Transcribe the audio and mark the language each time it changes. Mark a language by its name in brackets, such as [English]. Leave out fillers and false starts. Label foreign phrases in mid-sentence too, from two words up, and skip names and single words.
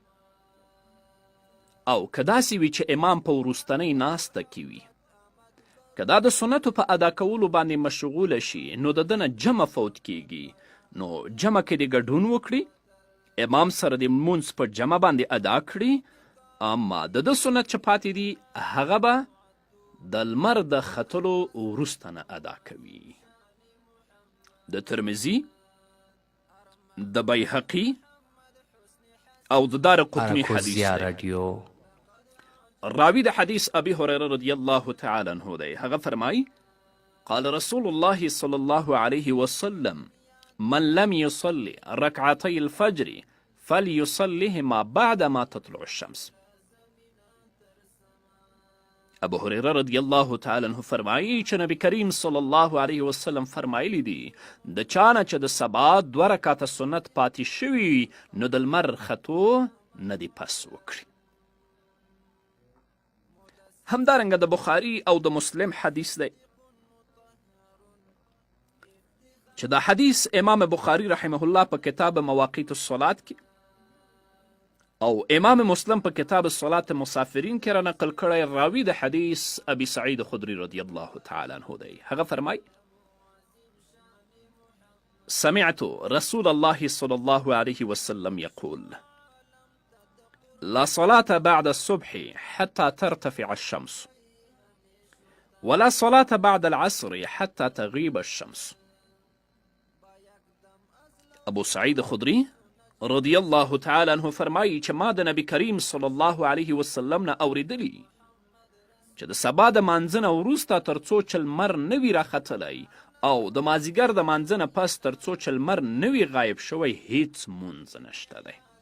[Pashto] او که داسې وي چې امام په وروستنۍ ناسته کې وي، که دا د سنتو په ادا کولو باندې مشغوله شي، نو د ده نه جمع فوت کیږي، نو جمع کې دې ګډون وکړي، امام سره د لمونځ په جمع باندې ادا کړي، اما د ده سنت چې پاتې دي هغه به د لمر د ختلو وروسته نه ادا کوي. د ترمذي، د بیهقي او د دارقطني حدیث دی. راوی د حدیث ابي هريره [Arabic] رضی الله تعالی عنه [Pashto] دی. هغه فرمایي [Arabic] قال رسول الله صلی الله علیه وسلم من لم يصلي ركعتي الفجر فليصليهما بعد ما تطلع الشمس. [Pashto] ابو هريره [Arabic] رضی الله تعالی عنه [Pashto] فرمایي چې نبی کریم [Arabic] صلی الله علیه وسلم [Pashto] فرمایلی دي د چانه چې د سبا 2 رکعته سنت پاتې شوي نو د لمر ختو نه دی پس وکړي. همدارنګه د بخاري او د مسلم حدیث دی چې دا حدیث امام بخاري [Arabic] رحمه الله [Pashto] په کتاب [Arabic] مواقیت الصلات [Pashto] کې او امام مسلم په کتاب [Arabic] الصلات مسافرین [Pashto] کې را نقل کړی. راوی د حدیث ابي سعید خدری [Arabic] رضی الله تعالی عنه [Pashto] دی. هغه فرمای [Arabic] سمعت رسول الله صلی الله علیه وسلم یقول لا صلاة بعد الصبح حتى ترتفع الشمس ولا صلاة بعد العصر حتى تغيب الشمس. [Pashto] ابو سعید خدری [Arabic] رضی الله تعالی عنه [Pashto] فرمایی چې ما د نبی کریم [Arabic] صلی الله علیه وسلم [Pashto] نه اوریدلی چې د سبا د مانځه نه وروسته تر څو چې لمر نه وي راختلی او د مازدیګر د مانځه نه پس تر څو چې لمر نه وي غایب شوی هیڅ مونځ نشته دی.